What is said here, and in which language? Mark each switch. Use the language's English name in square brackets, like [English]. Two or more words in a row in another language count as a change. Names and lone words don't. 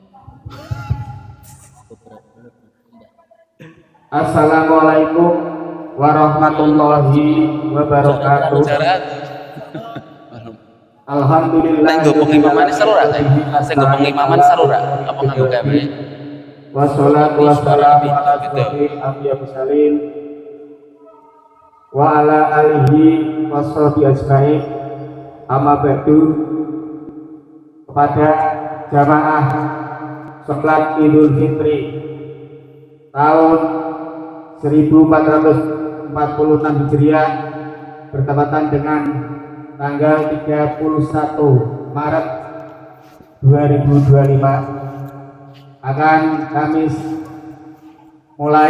[Arabic] السلام عليكم ورحمة الله وبركاته. Alhamdulillah. [Javanese] Nek nggo pengimaman seru ra? Sing nggo pengimaman seru ra? Apa nganggo gawe? [Arabic] والصلاة والسلام على أشرف الأنبياء مرسلين وعلى آله وصحبه أجمعين. أما بعد. [Indonesian] Kepada jamaah salat Idul Fitri tahun 1446 Hijriah bertepatan dengan tanggal 31 Maret 2025 akan kami mulai.